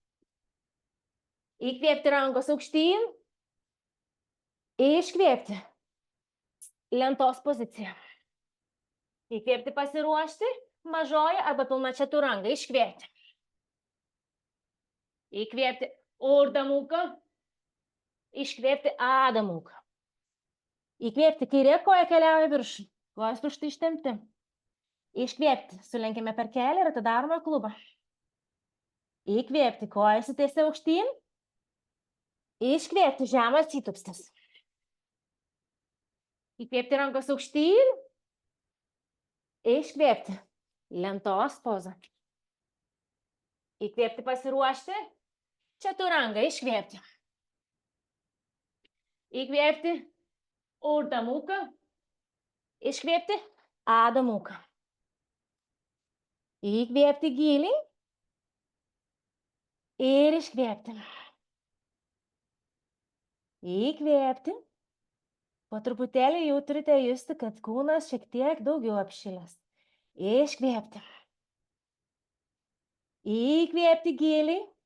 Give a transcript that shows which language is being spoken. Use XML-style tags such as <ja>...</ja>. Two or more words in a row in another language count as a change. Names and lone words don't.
<lt>Įkvėpti rankos aukštyn. Iškvėpti. Lentos pozicija. Įkvėpti pasiruošti. Mažoji arba pilna čaturanga. Iškvėpti. Įkvėpti Urdha mukha. Iškvėpti Adha mukha. Įkvėpti kairė koja keliauja viršų. Kojos pirštai ištempti. Iškvėpti. Sulenkėme per kelią ir atidarome klubą. Įkvėpti. Koja išsitiesia aukštyn. Iškvėpti. Žemas įtupstis. Įkvėpti rankos aukštyn. Iškvėpti. Lentos poza. Įkvėpti pasiruošti. Čaturanga. Iškvėpti. Įkvėpti. Urdha mukha. Iškvėpti. Adha mukha. Įkvėpti giliai. Ir iškvėpti. Įkvėpti. Po truputėlį jau turite justi, kad kūnas šiek tiek daugiau apšilęs. Iškvėpti. Įkvėpti giliai.</lt>